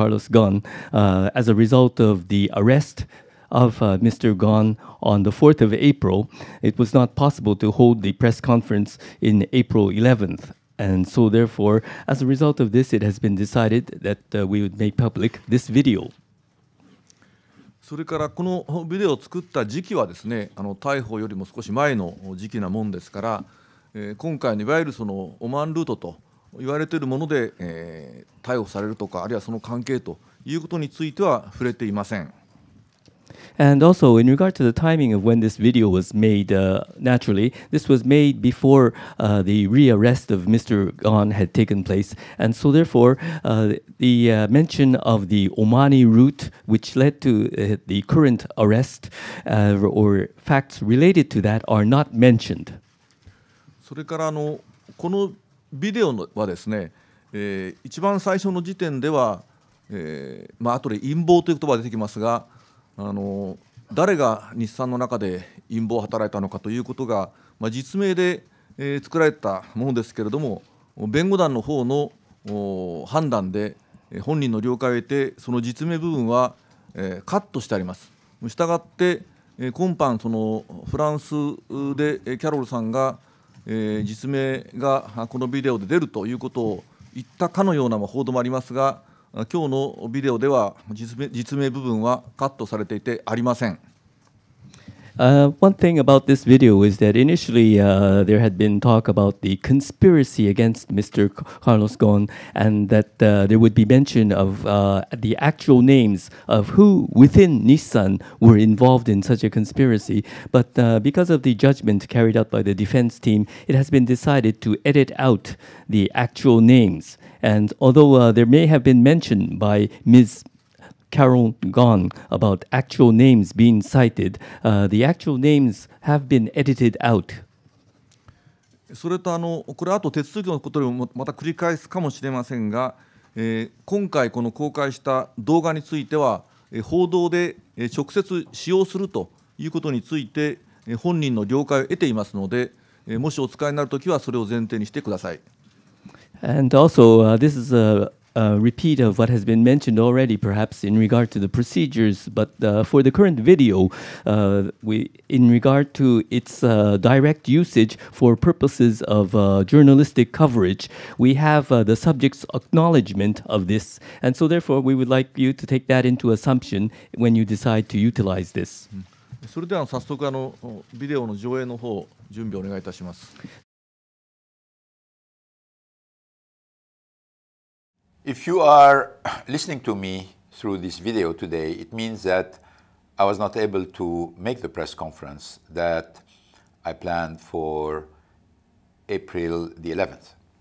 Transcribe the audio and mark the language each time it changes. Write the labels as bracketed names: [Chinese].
[English] Carlos Ghosn as a result of the arrest of Mr. Ghosn on the 4th of April. It was not possible to hold the press conference in April 11th. And so therefore, as a result of this, it has been decided that we would make public this video. [Japanese] それからこのビデオを作った時期はですね、逮捕よりも少し前の時期なもんですから、今回のいわゆるそのオマーンルートと言われているもので、逮捕されるとか、あるいはその関係ということについては触れていません。 [English] And also, in regard to the timing of when this video was made, naturally, this was made before the rearrest of Mr. Ghosn had taken place. And so, therefore, the mention of the Omani route, which led to the current arrest, or facts related to that, are not mentioned. [Japanese] それからこのビデオはですね、一番最初の時点では、後で陰謀という言葉が出てきますが、誰が日産の中で陰謀を働いたのかということが、実名で、作られたものですけれども、弁護団の方の判断で本人の了解を得てその実名部分は、カットしてあります。したがって今般そのフランスでキャロルさんが、実名がこのビデオで出るということを言ったかのような報道もありますが、今日のビデオでは実名部分はカットされていてありません。 [English] One thing about this video is that initially there had been talk about the conspiracy against Mr. Carlos Ghosn, and that there would be mention of the actual names of who within Nissan were involved in such a conspiracy. But because of the judgment carried out by the defense team, it has been decided to edit out the actual names. And although there may have been mention by Ms. Carol Ghosn about actual names being cited, the actual names have been edited out. [Japanese] それとこれあと手続きのことでもまた繰り返すかもしれませんが、今回この公開した動画については報道で直接使用するということについて本人の了解を得ていますので、もしお使いになるときはそれを前提にしてください。 [English] And also, this is repeat of what has been mentioned already, perhaps in regard to the procedures, but for the current video, in regard to its direct usage for purposes of journalistic coverage, we have the subject's acknowledgement of this, and so therefore we would like you to take that into assumption when you decide to utilize this. [Japanese] それでは早速ビデオの上映の方準備お願いいたします。 [English] If you are listening to me through this video today, it means that I was not able to make the press conference that I planned for April the 11th.